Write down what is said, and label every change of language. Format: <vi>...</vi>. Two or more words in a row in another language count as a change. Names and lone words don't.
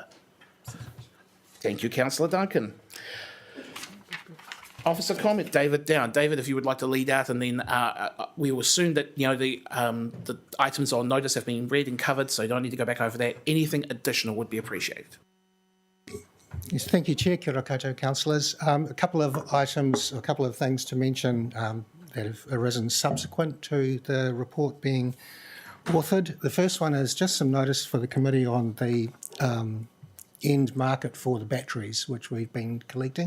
<en>Thank you, Councillor Duncan. Officer comment, David Down. David, if you would like to lead out, and then we will assume that the items on notice have been read and covered, so you don't need to go back over that. Anything additional would be appreciated. Yes, thank you, Chair.</en> <mi>Kia ora koutou,</mi> <en>councillors. A couple of items, a couple of things to mention that have arisen subsequent to the report being authored. The first one is just some notice for the committee on the end market for the batteries, which we've been collecting.</en>